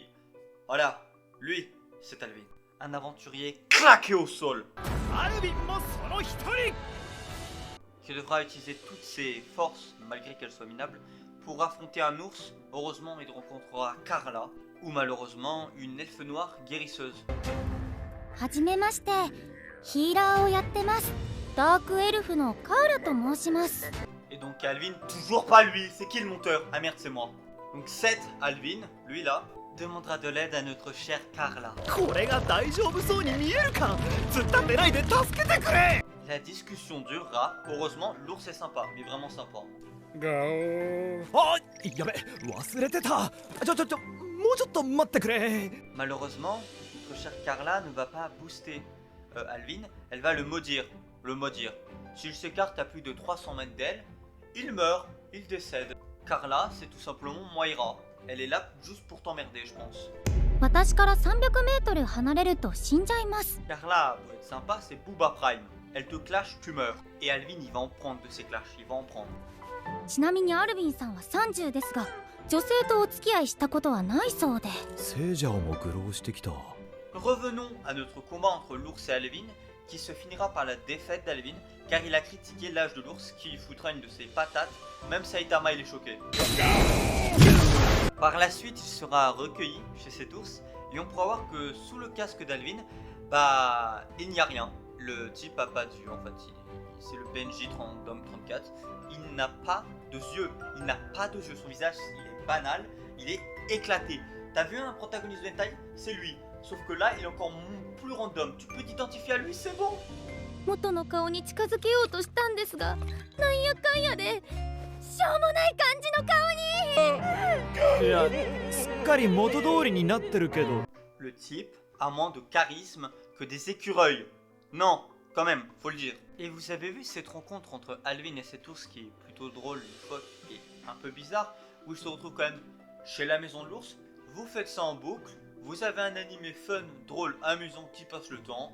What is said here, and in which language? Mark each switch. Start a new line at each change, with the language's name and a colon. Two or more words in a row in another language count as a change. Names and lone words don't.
French: Voilà, lui, c'est Alvin. Un aventurier claqué au sol. Qui devra utiliser toutes ses forces, malgré qu'elles soient minables, pour affronter un ours. Heureusement, il rencontrera Carla, ou malheureusement, une elfe noire guérisseuse.
Japanese: はじめまして、ヒーラーをやってます。ダークエルフのカーラと申します。
French: Et donc Alvin, toujours pas lui, c'est qui le monteur? Ah merde, c'est moi. Donc Seth Alvin, lui là, demandera de l'aide à notre chère Carla.
Japanese: これが大丈夫そうに見えるか突っ立ってないで助けてくれ
French: La discussion durera. Heureusement, l'ours est sympa, mais vraiment sympa.
Japanese: あやべ忘れてたもうちょっと待ってくれ
French: Malheureusement, notre chère Carla ne va pas booster Alvin, elle va le maudire. S'il s'écarte à plus de 300 mètres d'elle, il meurt, il décède. Carla, c'est tout simplement Moira. Elle est là juste pour t'emmerder, je pense.
Japanese: 私から300メートル離れると死んじゃいます。
French: Carla, pour être sympa, c'est Booba Prime. Elle te clash, tu meurs. Et Alvin, il va en prendre de ses clashs, il va en prendre.
Japanese: ちなみにアルヴィンさんは30ですが、女性とお付き合いしたことはないそうで。聖者も愚弄してきた
French: Revenons à notre combat entre l'ours et Alvin, qui se finira par la défaite d'Alvin, car il a critiqué l'âge de l'ours qui foutra une de ses patates, même Saitama il est choqué. Par la suite, il sera recueilli chez cet ours, et on pourra voir que sous le casque d'Alvin, bah, il n'y a rien. Le type a pas d'yeux en fait, c'est le Benji Dom 34, il n'a pas de yeux, son visage il est banal, il est éclaté. T'as vu un protagoniste de hentai? C'est lui. Sauf que là, il est encore plus random. Tu peux t'identifier à lui, c'est bon.
Japanese: 元の顔に近づけようとしたんですが、なんやかんやで、しょうもない感じの顔に。いやすっかり元通りになってるけど
French: Le type a moins de charisme que des écureuils. Non, quand même, faut le dire. Et vous avez vu cette rencontre entre Alvin et cet ours qui est plutôt drôle, loufoque et un peu bizarre, où ils se retrouvent quand même chez la maison de l'ours. Vous faites ça en boucle. Vous avez un animé fun, drôle, amusant qui passe le temps.